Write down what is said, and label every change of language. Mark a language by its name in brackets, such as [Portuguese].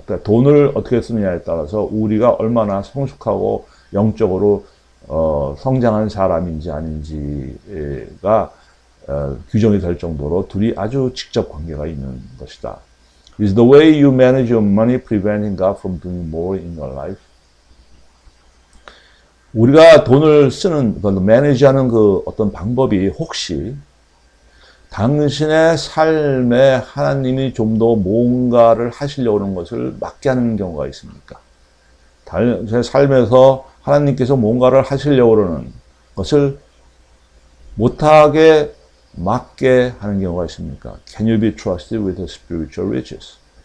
[Korean] 그러니까 돈을 어떻게 쓰느냐에 따라서 우리가 얼마나 성숙하고 영적으로 성장한 사람인지 아닌지가 규정이 될 정도로 둘이 아주 직접 관계가 있는 것이다. [English] Is the way you manage your money preventing God from doing more in your life? [Korean] 우리가 돈을 쓰는, 매니지하는 그 어떤 방법이 혹시 당신의 삶에 하나님이 좀 더 뭔가를 하시려고 하는 것을 막게 하는 경우가 있습니까? 당신의 삶에서 하나님께서 뭔가를 하시려고 하는 것을 못하게 막게 하는 경우가 있습니까? [English] Can you be trusted with the spiritual riches?